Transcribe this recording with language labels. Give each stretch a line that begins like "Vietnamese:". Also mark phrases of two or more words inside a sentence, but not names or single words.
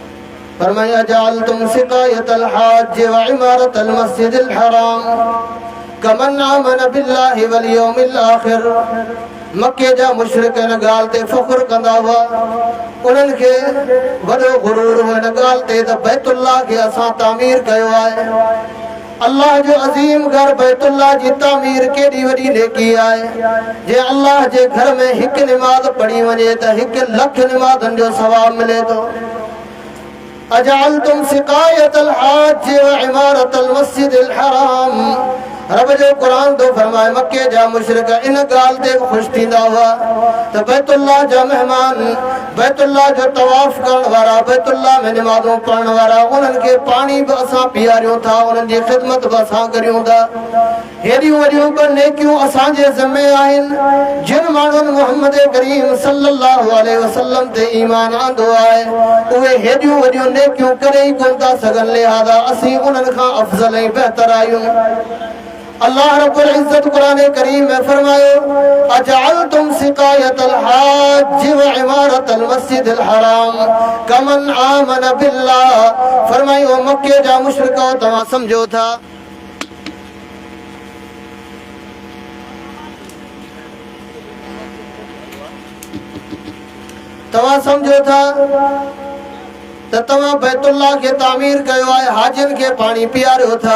Arabic: फरमाया أجعلتم سقاية الحاج وعمارة المسجد الحرام كمن آمن بالله واليوم الآخر.
Sindhi: मक्के जा मुशरिक इन ॻाल्हि ते फ़ख्र कंदा हुआ, उन्हनि खे वॾो गुरूर हो इन ॻाल्हि ते त बैतुल्लाह खे असां तामीर कयो आहे। अल्लाह जो अज़ीम घर बैतुल्लाह जी तामीर केॾी वॾी नेकी आहे। जे अल्लाह जे घर में हिकु निमाज़ पढ़ी वञे त 1 लख निमाज़नि जो सवाब मिले थो।
Arabic: أجعلتم سقاية الحاج وعمارة المسجد الحرام.
Sindhi: रब जो कुरान तो फरमाए मक्के जा मुशरिक इन ॻाल्हि ते ख़ुशि थींदा हुआ त बैतुल्लाह जा मेहमान, बैतुल्लाह जो तवाफ़ करण वारा, बैतुल्लाह में निमाज़ूं पढ़ण वारा, उन्हनि खे पाणी बि असां पीआरियूं था, उन्हनि जी ख़िदमत बि असां करियूं था। हेॾियूं वॾियूं बि नेकियूं असांजे ज़िम्मे आहिनि। जिन माण्हुनि मुहम्मद करीम
Arabic: صلى الله عليه وسلم
Sindhi: ते ईमान आंदो आहे, उहे हेॾियूं वॾियूं नेकियूं करे ई कोन था सघनि, लिहाज़ा असीं उन्हनि खां अफ़ज़ल ऐं बहितर आहियूं। अल्लाह रब्बुल इज्जत कुरान करीम में फरमायो
Arabic: أجعلتم سقاية الحاج وعمارة المسجد الحرام كمن آمن بالله.
Sindhi: फरमायो मक्के जा मुशरिको तव्हां समझो था त तव्हां बैतुल्लाह खे तामीर कयो आहे, हाजिन खे पाणी पीआरियो था।